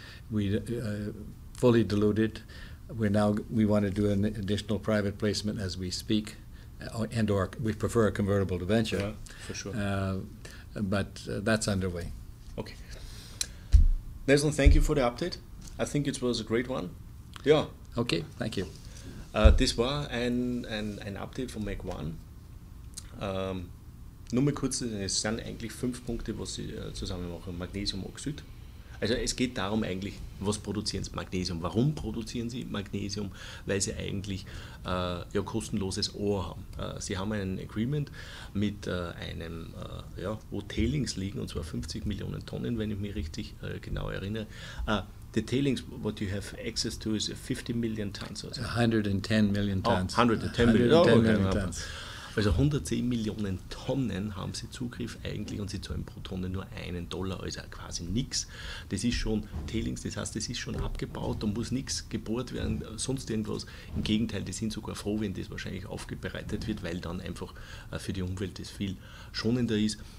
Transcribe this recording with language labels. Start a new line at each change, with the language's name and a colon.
English: We fully diluted. We want to do an additional private placement as we speak, and/or we prefer a convertible debenture. Yeah, for sure. But that's underway. Okay. Nelson, thank you for the update. I think it was a great one. Yeah. Okay, thank you.
German: Das war ein Update von Mac One. Nur mal kurz, es sind eigentlich 5 Punkte, was sie zusammen machen. Magnesiumoxid. Also es geht darum eigentlich, was produzieren sie? Magnesium. Warum produzieren sie Magnesium? Weil sie eigentlich kostenloses Ohr haben. Sie haben ein Agreement mit einem, wo Tailings liegen, und zwar 50 Millionen Tonnen, wenn ich mich richtig genau erinnere.
English: The tailings, what you have access to is 50 million tons.
German: Also.
English: 110 million tons. 110 million tons.
German: Also 110 Millionen Tonnen haben sie Zugriff eigentlich, und sie zahlen pro Tonne nur $1, also quasi nichts. Das ist schon Tailings, das heißt, das ist schon abgebaut, da muss nichts gebohrt werden, sonst irgendwas. Im Gegenteil, die sind sogar froh, wenn das wahrscheinlich aufbereitet wird, weil dann einfach für die Umwelt das viel schonender ist.